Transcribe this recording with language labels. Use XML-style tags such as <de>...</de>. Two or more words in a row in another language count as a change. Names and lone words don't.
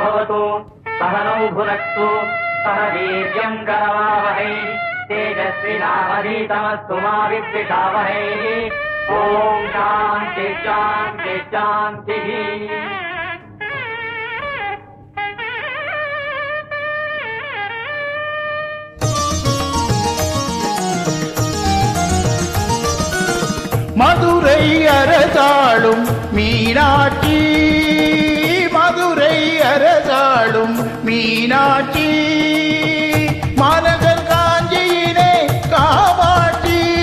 <sa>भवतु सह नौ भुनक्तु सह वीर्यं करवावहै तेजस्विनावधीतमस्तु मा विद्विषावहै ॐ शान्ति शान्ति शान्तिः</sa> <ta>மதுரை அரசாளும் மீனாட்சி மதுரை அரசாளும் மீனாட்சி மாநகர் காஞ்சியிலே காமாட்சி</ta>